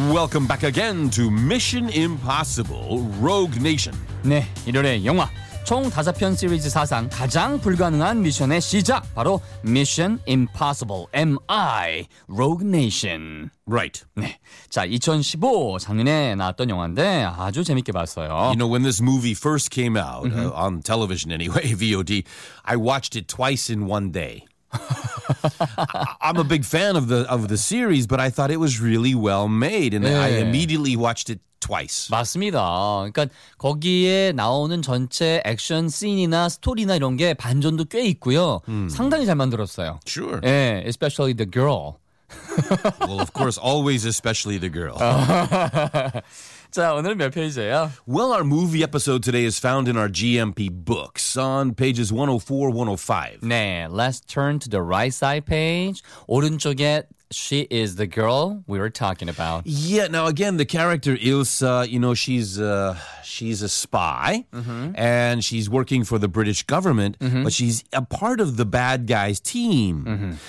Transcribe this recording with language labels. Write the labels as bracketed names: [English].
[English] Welcome back again to Mission Impossible Rogue Nation. [Korean] 네, 1월의 영화 총 5편 시리즈 사상 가장 불가능한 미션의 시작 바로 Mission Impossible MI Rogue Nation. [English] Right. [Korean] 네. 자, 2015 작년에 나왔던 영화인데 아주 재밌게 봤어요. [English] You know, when this movie first came out on television anyway, VOD, I watched it twice in one day. I'm a big fan of the series, but I thought it was really well made, and 네. I immediately watched it twice. [Korean] 맞습니다. 그러니까 거기에 나오는 전체 액션 씬이나 스토리나 이런 게 반전도 꽤 있고요. 상당히 잘 만들었어요. [English] Sure. 예, especially the girl. Well, of course, always especially the girl. [Korean] 자, 오늘은 몇 페이지예요? [English] Well, our movie episode today is found in our GMP books on pages 104, 105. 네, let's turn to the right side page. [Korean] 오른쪽에 [English] she is the girl we were talking about. Yeah, now again, the character Ilsa, you know, she's a spy, and she's working for the British government, but she's a part of the bad guy's team.